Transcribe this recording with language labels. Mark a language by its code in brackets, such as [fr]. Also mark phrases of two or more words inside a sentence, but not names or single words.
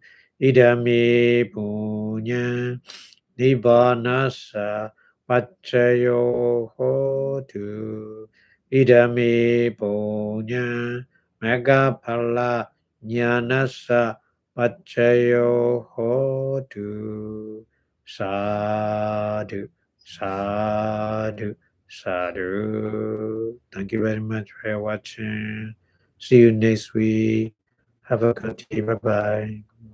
[pi] Idami punya Nibbanasa Pachayo Hotu Idami Punya Megapala Jnanasa Pachayo Hotu Sadhu, sadhu, sadhu. [en] Thank you very much for watching. See you next week. Have a good day. Bye-bye.